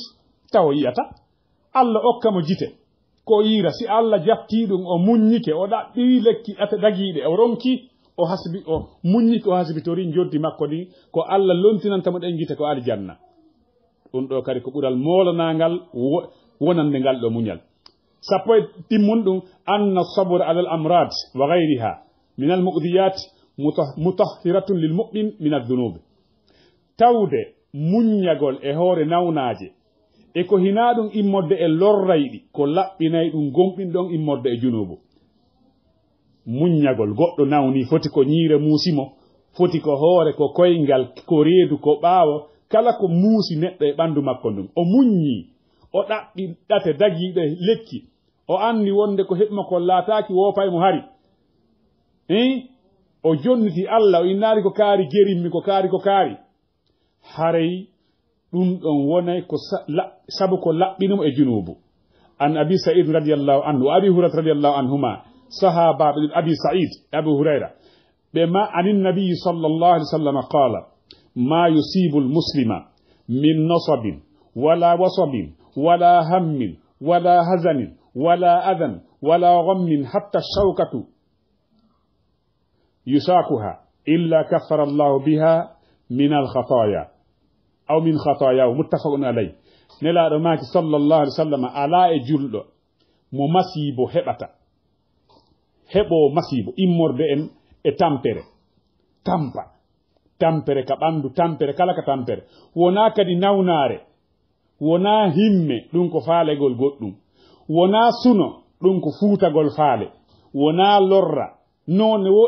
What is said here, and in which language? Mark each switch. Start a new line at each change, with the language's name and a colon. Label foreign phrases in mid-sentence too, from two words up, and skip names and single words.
Fula: tawa o yiyata Allah okkamo gite ko yira si Allah jatti ɗum o muññike o ɗaɓɓi lekki ate dagiɗe o ronki o hasbi o muññike o hasbitori joddi makko ɗi ko Allah lontinantamo ɗen gite ko aljanna ɗum ɗo kadi ko ɓural molanangal wonande ngal ɗo muñal sappo e timmun ɗum
Arabic: أن الصبر على الأمراض وغيرها من المؤذيات مطهرة للمؤمن من الذنوب
Fula: tawde muññagol e hoore nawnaje e ko hina ɗum immorde e lorrayɗi ko laɓɓinay ɗum gomɓin ɗon immorde e junubu muññagol goɗɗo nawni foti ko ñiire muusimo foti ko hoore ko koyngal ko reedu ko ɓaawo kala ko muusi neɗɗo e ɓandu makko ndum o muññi o ɗaɓɓi ɗate dagiiɗo e lekki o anni wonde ko heɓma ko laataaki woopay mo hari o jonniti Allah o innaari ko kaari gerimmi ko kaari haray ɗum ɗon wonay ko sabu ko laɓɓinimo e junubu
Arabic: عن أبي سعيد رضي الله عنه وأبي هريرة رضي الله عنهما صحابة أبي سعيد أبو هريرة بما عن النبي صلى الله عليه وسلم قال ما يصيب المسلم من نصب ولا وصب ولا هم ولا حزن ولا أذى ولا غم حتى الشوكة يشاكها إلا كفر الله بها من الخطايا أو من خطاياه متفق عليه
Fula: nelaɗo maaki
Arabic: صلى الله عليه وسلم
Fula: ala e julɗo mo masibo heɓata heɓo masibo immorde en e tampere ka ɓandu tampere kala ka tampere wona kadi nawnare wona himme ɗum ko faalegol goɗɗum wona suno ɗum ko fuutagol faale wona lorra none wo